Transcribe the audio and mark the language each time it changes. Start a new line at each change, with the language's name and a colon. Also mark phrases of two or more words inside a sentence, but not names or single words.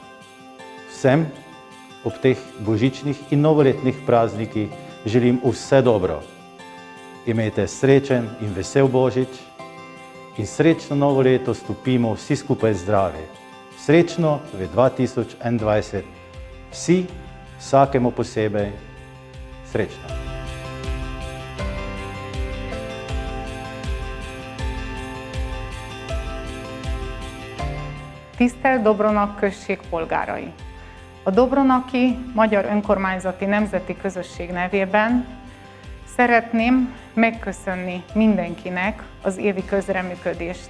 Slovenian: Vsem ob teh božičnih in novoletnih praznikih želim vse dobro. Imejte srečen in vesel božič in srečno novo leto stopimo vsi skupaj zdravi. Srečno v 2021. Vsi, vsakemu posebej, srečno.
Hungarian: Tisztelt Dobronak község polgárai! A Dobronaki Magyar Önkormányzati Nemzeti Közösség nevében szeretném megköszönni mindenkinek az évi közreműködést.